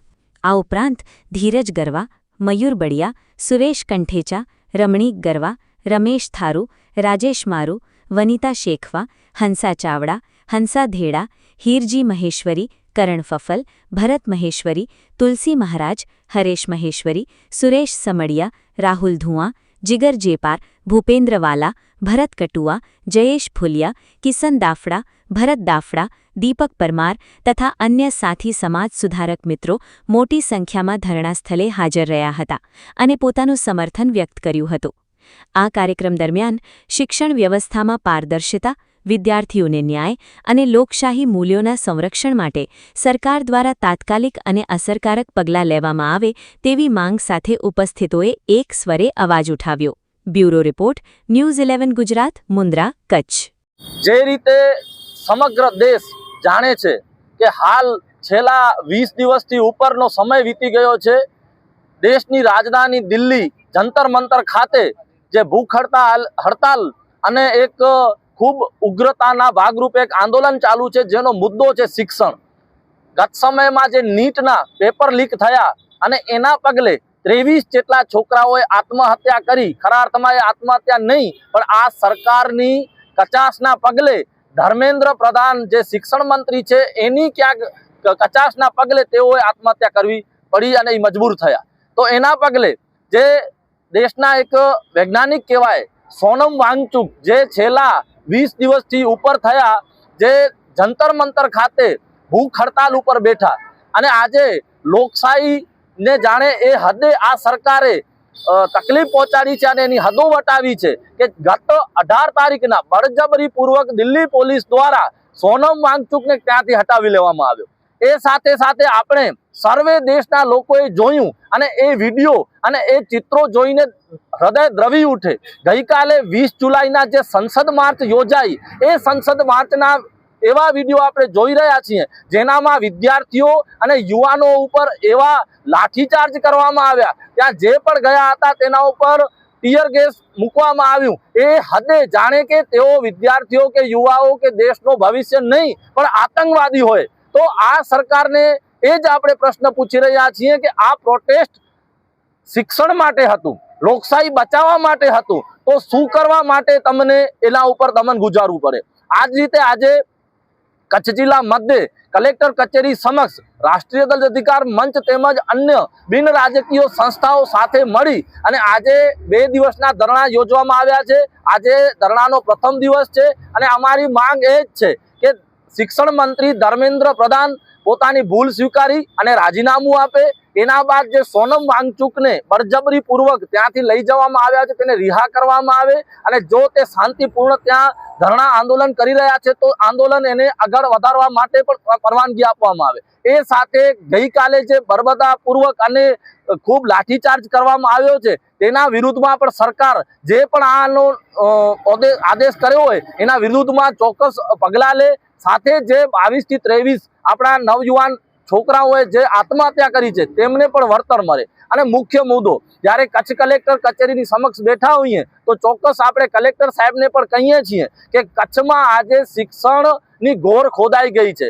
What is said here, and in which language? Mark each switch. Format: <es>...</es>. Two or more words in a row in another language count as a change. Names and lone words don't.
<gu>આ ઉપરાંત ધીરજ ગરવા, મયુર બળિયા, સુરેશ કંઠેચા, રમણીક ગરવા, રમેશ થારુ, રાજેશ મારુ, વનિતા શેખવા, હંસા ચાવડા, હંસા ધેડા, હીરજી મહેશ્વરી, કરણ ફફલ, ભરત મહેશ્વરી, તુલસી મહારાજ, હરેશ મહેશ્વરી, સુરેશ સમડિયા, રાહુલ ધુઆ, જિગર જેપાર, ભૂપેન્દ્ર વાળા, ભરત કટુઆ, જયેશ ફુલિયા, કિસન દાફડા, ભરત દાફડા, દીપક પરમાર તથા અન્ય સાથી સમાજ સુધારક મિત્રો મોટી સંખ્યામાં ધરણા સ્થળે હાજર રહ્યા હતા અને પોતાનું સમર્થન વ્યક્ત કર્યું હતું। આ કાર્યક્રમ દરમિયાન શિક્ષણ વ્યવસ્થામાં પારદર્શિતા, વિદ્યાર્થીઓને ન્યાય અને લોકશાહી મૂલ્યોના સંરક્ષણ માટે સરકાર દ્વારા તાત્કાલિક અને અસરકારક પગલાં લેવામાં આવે તેવી માંગ સાથે ઉપસ્થિતોએ એક સ્વરે અવાજ ઉઠાવ્યો। બ્યુરો રિપોર્ટ, ન્યૂઝ 11 ગુજરાત, મુન્દ્રા, કચ્છ। જે રીતે સમગ્ર દેશ જાણે છે કે હાલ છેલ્લા 20 દિવસથી ઉપરનો સમય વીતી ગયો છે। દેશની રાજધાની દિલ્હી જંતર મંતર ખાતે જે ભૂખ હડતાલ અને એક ખૂબ ઉગ્રતાના ભાગરૂપે એક આંદોલન ચાલુ હૈ જેનો મુદ્દો હૈ શિક્ષણ। ગત સમયમાં જે નીટના પેપર લીક થયા અને એના પગલે 23 જેટલા છોકરાઓએ આત્મહત્યા કરી। ખરા અર્થમાં એ આત્મહત્યા નહીં પણ આ સરકારની કચાશના પગલે ધર્મેન્દ્ર પ્રધાન જે શિક્ષણ મંત્રી છે એની ક્યાંક કચાશના પગલે તેઓએ આત્મહત્યા કરવી પડી અને એ મજબૂર થયા। તો એના પગલે જે દેશના એક વૈજ્ઞાનિક કહેવાય સોનમ વાંગચુક જે છેલ્લા 20 દિવસ થી ઉપર થયા જે જંતર મંતર ખાતે ભૂખ હડતાલ ઉપર બેઠા અને આજે લોકશાહી ને જાણે એ હદે આ સરકારે તકલીફ પહોંચાડી છે અને એની હદો વટાવી છે કે ગત 18 તારીખના બળજબરી પૂર્વક દિલ્હી પોલીસ દ્વારા સોનમ વાંગચુક ને ત્યાંથી હટાવી લેવામાં આવ્યો। એ સાથે સાથે આપણે સર્વે દેશના લોકોએ જોયું અને એ વિડિયો અને એ ચિત્રો જોઈને હૃદય દ્રવી ઉઠે। ગઈ કાલે 20 જુલાઈના જે સંસદ માર્ચ યોજાઈ એ સંસદ માર્ચના એવા વિડિયો આપણે જોઈ રહ્યા છીએ જેનામાં વિદ્યાર્થીઓ અને યુવાનો ઉપર એવા લાઠીચાર્જ કરવામાં આવ્યા। ત્યાં જે પણ ગયા હતા તેના ઉપર ટીયર ગેસ મૂકવામાં આવ્યું। એ હદે જાણે કે તેઓ વિદ્યાર્થીઓ કે યુવાઓ કે દેશનો ભવિષ્ય નહીં પણ આતંકવાદી હોય। તો આ સરકારને એ જ આપણે પ્રશ્ન પૂછી રહ્યા છીએ કે આ પ્રોટેસ્ટ શિક્ષણ માટે હતું, લોકશાહી બચાવવા માટે હતું, તો શું કરવા માટે તમને એના ઉપર દમન ગુજારવું પડે। આજ રીતે આજે કચ્છ જિલ્લા મધ્ય કલેક્ટર કચેરી સમક્ષ રાષ્ટ્રીય દલિત અધિકાર મંચ તેમજ અન્ય બિન રાજકીય સંસ્થાઓ સાથે મળી અને આજે 2 દિવસના ધરણા યોજવામાં આવ્યા છે। આજે ધરણાનો પ્રથમ દિવસ છે અને અમારી માંગ એ જ છે કે શિક્ષણ મંત્રી ધર્મેન્દ્ર પ્રધાન પોતાની ભૂલ સ્વીકારી અને રાજીનામું આપે। એના બાદ જે સોનમ વાંગચુક ને બળજબરી પૂર્વક ત્યાંથી લઈ જવામાં આવ્યા છે તેને રિહા કરવામાં આવે અને જો તે શાંતિપૂર્ણ ત્યાં ધરણા આંદોલન કરી રહ્યા છે તો આંદોલન એને આગળ વધારવા માટે પણ પરવાનગી આપવામાં આવે। એ સાથે ગઈ કાલે જે બર્બરતા પૂર્વક અને ખૂબ લાઠીચાર્જ કરવામાં આવ્યો છે તેના વિરુદ્ધમાં પણ સરકાર જે પણ આનો આદેશ કર્યો હોય એના વિરુદ્ધમાં ચોક્કસ પગલાં લે। સાથે જે 22 થી 23 આપણા નવયુવાન છોકરાઓએ જે આત્મહત્યા કરી છે તેમને પણ વળતર મળે। અને મુખ્ય મુદ્દો, જ્યારે કચ્છ કલેક્ટર કચેરીની સમક્ષ બેઠા હોઈએ તો ચોક્કસ આપણે કલેક્ટર સાહેબને પણ કહીએ છીએ કે કચ્છમાં આજે શિક્ષણની ઘોર ખોદાઈ ગઈ છે।</gu>